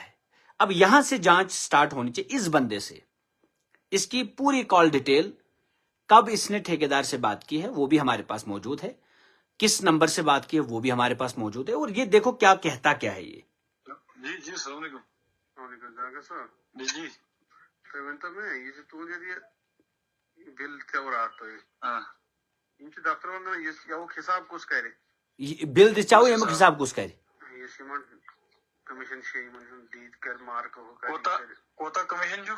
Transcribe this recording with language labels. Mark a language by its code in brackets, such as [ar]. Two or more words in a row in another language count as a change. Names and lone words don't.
[ur] اب یہاں سے جانچ سٹارٹ ہونی چاہیے اس بندے سے, اس کی پوری [en] call detail, [ur] کب اس نے ٹھیکیدار سے بات کی ہے وہ بھی ہمارے پاس موجود ہے, کس نمبر سے بات کی ہے وہ بھی ہمارے پاس موجود ہے, اور یہ دیکھو کیا کہتا کیا ہے یہ. جی جی [ar] السلام علیکم. وعلیکم السلام [ur] صاحب. جی جی [ks] تُہۍ ؤنۍتو مےٚ یہِ چھُ تُہُنٛد یہِ بِل تھوٚو راتھ تۄہہِ, ہاں یِم چھِ دفتر وَنان یَوُک حِساب کُس کَرِ؟ بل دِژیاو ییٚمیُک حساب کُس کرِ؟ یُس یِمن کٔمِشن چھِ یِمن ہُنٛد دِی کَرِ مارکہٕ ہُہ کَرِ, کوتاہ کوتاہ کمیشن چھُ؟